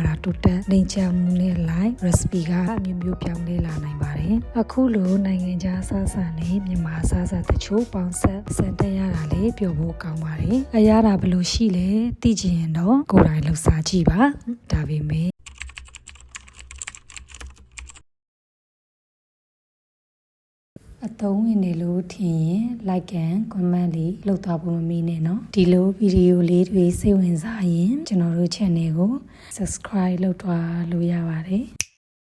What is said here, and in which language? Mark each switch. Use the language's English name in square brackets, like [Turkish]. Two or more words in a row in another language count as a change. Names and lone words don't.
[Burmese] တာတိုးတက်နေချမှုနဲ့ [English] live recipe [Burmese] ကအမျိုးမျိုးပြောင်းလဲလာနိုင်ပါတယ်အခုလိုနိုင်ငံခြားစားစာနဲ့မြန်မာစားစာတချို့ပေါင်းဆက်စံတက်ရတာလေးပြောဖို့ကောင်းပါတယ်အရသာဘယ်လိုရှိလဲသိချင်ရင်တော့ကိုယ်တိုင်လှူစားကြည့်ပါဒါပေမဲ့ အသုံးဝင်နေလို့ထင်ရင် [English] like and comment [Burmese] လေးလုပ်သွားဖို့မမေ့နဲ့နော်ဒီလိုဗီဒီယိုလေးတွေစိတ်ဝင်စားရင်ကျွန်တော်တို့ channel ကို subscribe လုပ်သွားလို့ရပါတယ်